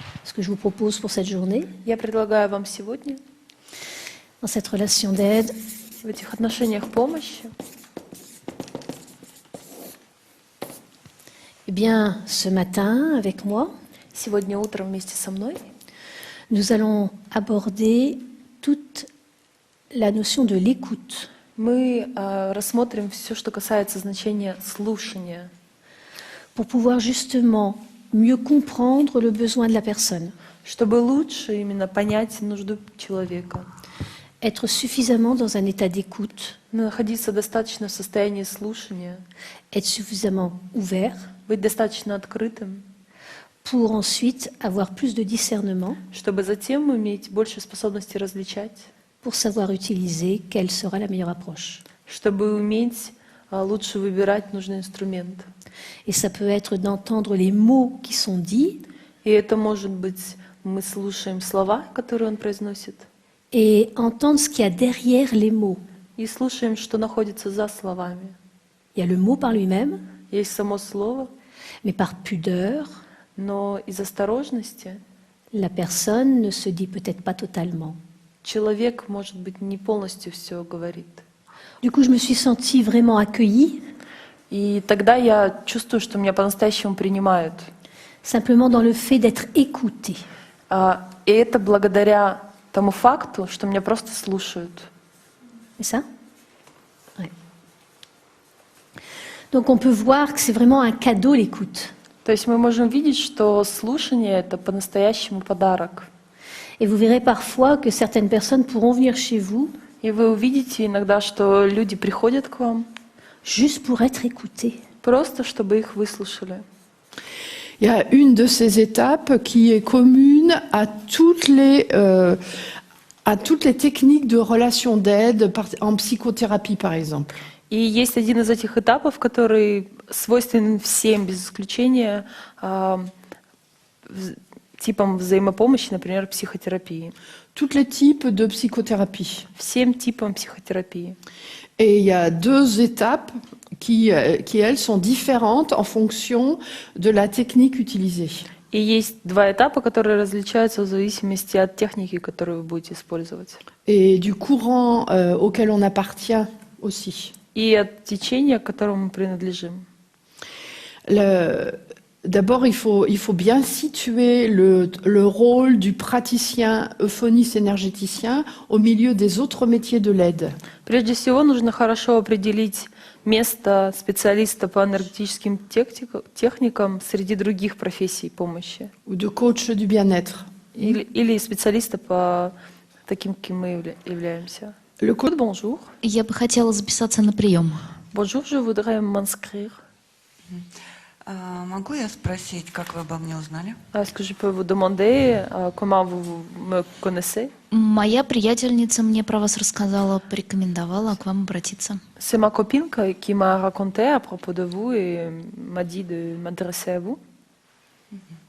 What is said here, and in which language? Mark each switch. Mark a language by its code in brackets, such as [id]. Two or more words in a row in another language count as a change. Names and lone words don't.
[fr] ce que je vous propose pour cette journée, [ru] Я предлагаю вам сегодня [fr] dans cette relation d'aide, [ru] в этих отношениях помощи, [fr] eh bien, ce matin, avec moi, [ru] сегодня утром вместе со мной [fr] nous allons aborder toute la notion de l'écoute. [ru] мы рассмотрим все, что касается значения слушания, [fr] Pour pouvoir justement mieux comprendre le besoin de la personne, [ru] чтобы лучше именно понять нужду человека, [fr] être suffisamment dans un état d'écoute, [ru] находиться достаточно в состоянии слушания, [fr] être suffisamment ouvert [ru] быть достаточно открытым, [fr] pour ensuite avoir plus de discernement, [ru] чтобы затем иметь больше способности различать, [fr] pour savoir utiliser quelle sera la meilleure approche. [ru] чтобы уметь лучше выбирать нужный инструмент. [fr] Et ça peut être d'entendre les mots qui sont dits [ru] И это может быть, мы слушаем слова, которые он произносит, [fr] et entendre ce qu'il y a derrière les mots. [ru] и слушаем, что находится за словами. [fr] Il y a le mot par lui-même, [ru] Есть само слово, [fr] mais par pudeur, [ru] но из осторожности [fr] la personne ne se dit peut-être pas totalement. [ru] человек, может быть, не полностью все говорит. [fr] Du coup, je me suis sentie vraiment accueillie, [ru] И тогда я чувствую, что меня по-настоящему принимают. [fr] simplement dans le fait d'être écoutée. [ru] И это благодаря тому факту, что меня просто слушают. [fr] C'est ça? Ouais. Donc on peut voir que c'est vraiment un cadeau l'écoute. [ru] То есть мы можем видеть, что слушание — это по-настоящему подарок. [fr] Et vous verrez parfois que certaines personnes pourront venir chez vous [ru] И вы увидите иногда, что люди приходят к вам [fr] juste pour être écoutés. [ru] просто, чтобы их выслушали. [fr] Il y a une de ces étapes qui est commune à toutes les techniques de relation d'aide en psychothérapie, par exemple. [ru] И есть один из этих этапов, который свойственен всем, без исключения, типам взаимопомощи, например, психотерапии. [fr] Tous les types de psychothérapie. [ru] Всем типам психотерапии. [fr] Et il y a deux étapes qui, elles, sont différentes en fonction de la technique utilisée. [ru] И есть два этапа, которые различаются в зависимости от техники, которую вы будете использовать. [fr] Et du courant auquel on appartient aussi. [ru] И от течения, к которому мы принадлежим. [fr] D'abord, il faut bien situer le rôle du praticien euphoniste-énergéticien au milieu des autres métiers de l'aide. [ru] Прежде всего, нужно хорошо определить место специалиста по энергетическим техникам среди других профессий помощи. [fr] Ou de coach du bien-être. [ru] Или специалиста по таким, каким мы являемся. [fr] Le coach, Bonjour. [ru] Я бы хотела записаться на прием. [fr] Bonjour, je voudrais m'inscrire. [ru] Могу я спросить, как вы обо мне узнали? [fr] Est-ce que je peux vous demander comment vous me connaissez? [ru] Моя приятельница мне про вас рассказала, порекомендовала к вам обратиться. [fr] C'est ma copine qui m'a raconté à propos de vous et m'a dit de m'intéresser à vous.